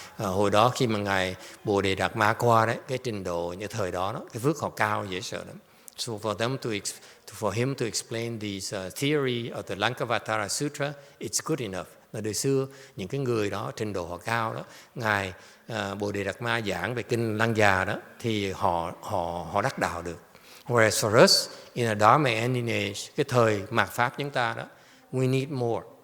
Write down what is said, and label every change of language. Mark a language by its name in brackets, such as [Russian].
[Vietnamese] Hồi đó khi mà ngài Bồ Đề Đạt Ma qua đấy, cái trình độ như thời đó, cái phước họ cao dễ sợ lắm. [English] So for him to explain this theory of the Lankavatara Sutra, it's good enough. [Vietnamese] Là đời xưa những cái người đó trình độ họ cao đó, ngài Bồ Đề Đạt Ma giảng về kinh Lăng Già đó, thì họ đắc đạo được. [English] Whereas for us in a Dharma ending age, [Vietnamese] cái thời mạt pháp chúng ta đó, [English] we need more.